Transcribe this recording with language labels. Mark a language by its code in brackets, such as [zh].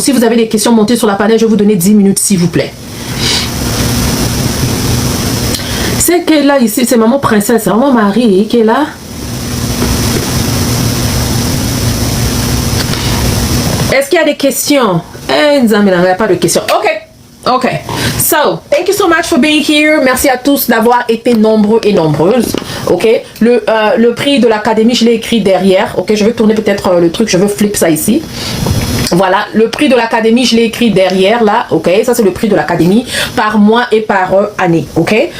[fr] Si vous avez des questions, montez sur la panel. Je vais vous donner 10 minutes, s'il vous plaît. C'est que là, ici, c'est maman princesse. C'est maman Marie qui est là. Est-ce qu'il y a des questions? Il n'y a pas de questions. Ok. [en] Okay, so thank you so much for being here. [fr] Merci à tous d'avoir été nombreux et nombreuses. Ok, le prix de l'académie, je l'ai écrit derrière. Ok, je vais tourner peut-être le truc, je veux flip ça ici. Voilà, le prix de l'académie, je l'ai écrit derrière là, ok, ça c'est le prix de l'académie par mois et par année, ok.